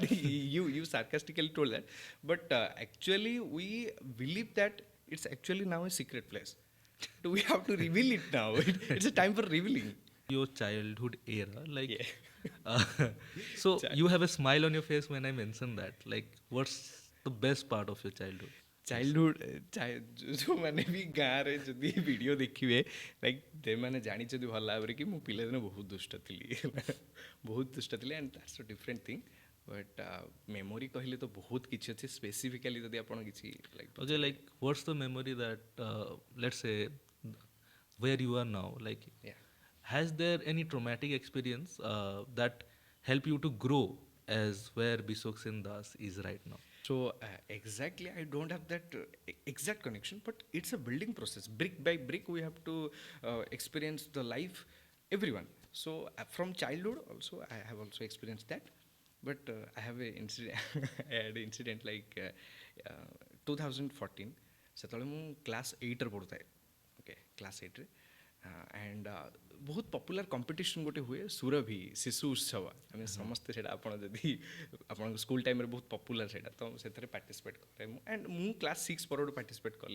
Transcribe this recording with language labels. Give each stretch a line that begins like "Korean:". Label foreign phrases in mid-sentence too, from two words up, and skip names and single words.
English: you sarcastically told that, but actually we believe that it's actually now a secret place. Do we have to reveal it now? It's a time for revealing. Your childhood era, like, so you have a smile on your face when I mention that. Like, what's the best part of your childhood?
Odia: ଯେଉଁମାନେ ବି ଗାଁରେ ଯଦି ଭିଡ଼ିଓ ଦେଖିବେ, ଲାଇକ୍ ସେମାନେ ଜାଣିଛନ୍ତି ଭଲ ଭାବରେ କି ମୁଁ ପିଲାଦିନେ ବହୁତ ଦୁଷ୍ଟ ଥିଲି।
English: and that's a different thing. but memory
Odia: କହିଲେ ତ ବହୁତ କିଛି ଅଛି। ସ୍ପେସିଫିକାଲି ଯଦି ଆପଣ କିଛି ଲାଇକ୍
English: Okay, like, what's the memory that, let's say, where you are now? Like, has there any traumatic experience that help you to grow as where Bishwoksen Dash is right now? So exactly, I don't have that exact connection, but it's a building process. Brick by brick, we have to experience the life, everyone. So from childhood also, I have also experienced that. but I have a incident I had an incident like
Odia: 2014 ସେତେବେଳେ ମୁଁ କ୍ଲାସ୍ 8ରେ ପଢ଼ୁଥାଏ ଓକେ କ୍ଲାସ୍ 8ରେ ଆଣ୍ଡ ବହୁତ
English: popular competition
Odia: ଗୋଟେ ହୁଏ ସୁରଭି ଶିଶୁ ଉତ୍ସବ ଆମେ ସମସ୍ତେ ସେଇଟା ଆପଣ ଯଦି ଆପଣଙ୍କ
English: school time
Odia: ବହୁତ ପପୁଲାର ସେଇଟା ତ ସେଥିରେ ପାର୍ଟିସିପେଟ୍ କରେ ମୁଁ ଆଣ୍ଡ ମୁଁ କ୍ଲାସ୍ 6 ପରଠୁ ପାର୍ଟିସିପେଟ୍ କଲି